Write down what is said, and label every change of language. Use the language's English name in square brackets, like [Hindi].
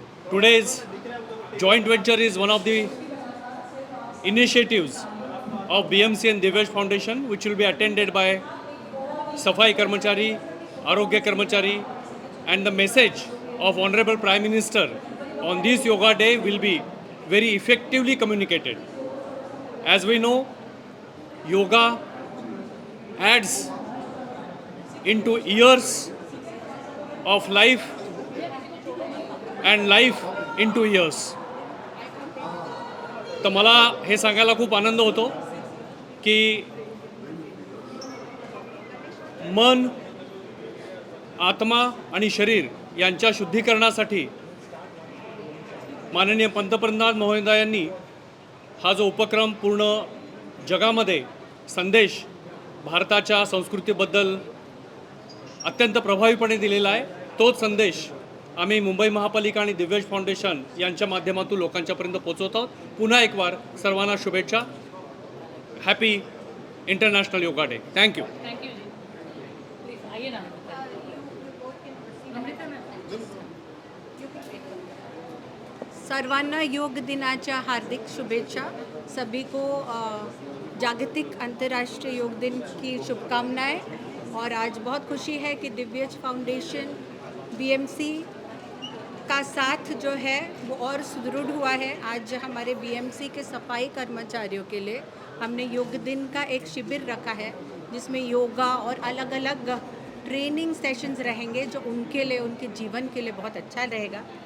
[English] Today's joint venture is one of the initiatives of BMC and Divesh Foundation, which will be attended by Safai Karmachari, Arogya Karmachari, and the message of Honorable Prime Minister on this Yoga Day will be very effectively communicated. As we know, yoga adds into years of life and life into years. [Marathi] तर मला हे सांगायला खूप आनंद होतो की मन, आत्मा आणि शरीर यांच्या शुद्धीकरणासाठी माननीय पंतप्रधान महोदयांनी हा जो उपक्रम पूर्ण जगामध्ये संदेश भारताच्या संस्कृतीबद्दल अत्यंत प्रभावीपणे दिलेला आहे, तोच संदेश आम्ही मुंबई महापालिका आणि दिव्यास फाउंडेशन यांच्या माध्यमातून लोकांच्यापर्यंत पोहोचवत आहोत. पुन्हा एक बार सर्वांना शुभेच्छा. [English] Happy international yoga day. Thank you. [Hindi] Thank you ji. Please आइए ना. अमृता मैम. [Marathi] सर्वांना योग दिनाच्या हार्दिक शुभेच्छा. [Hindi] सभी को जागतिक अंतर्राष्ट्रीय योग दिन की शुभकामनाएं. और आज बहुत खुशी है कि दिव्यास फाउंडेशन, BMC का साथ जो है वो और सुदृढ़ हुआ है। आज हमारे बीएमसी के सफाई कर्मचारियों के लिए हमने योग दिन का एक शिविर रखा है, जिसमें योगा और अलग अलग ट्रेनिंग सेशंस रहेंगे, जो उनके लिए, उनके जीवन के लिए बहुत अच्छा रहेगा।